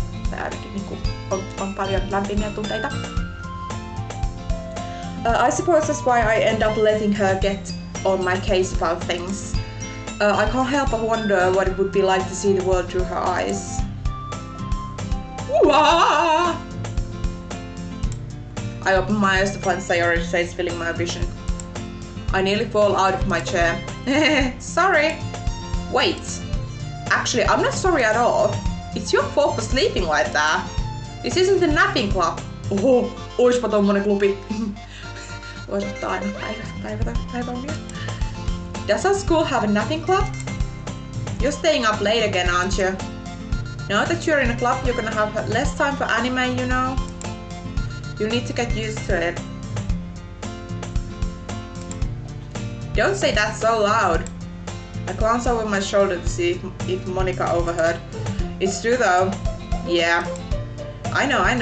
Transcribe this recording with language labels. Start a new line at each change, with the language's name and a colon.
Finnish: Tää ainakin niinku on paljon lämpimiä tunteita.
English: I suppose that's why I end up letting her get on my case about things. I can't help but wonder what it would be like to see the world through her eyes. Wah! I open my eyes to find Sayori's face filling my vision. I nearly fall out of my chair. Sorry! Wait! Actually, I'm not sorry at all. It's your fault for sleeping like that. This isn't a napping club.
Finnish: Oho, oispa tommonen klubi. Vois ottaa aina päiväunia.
English: Does our school have a napping club? You're staying up late again, aren't you? Now that you're in a club, you're gonna have less time for anime, you know? You need to get used to it. Don't say that so loud. I glance over my shoulder to see if Monica overheard. It's true though. Yeah. I know.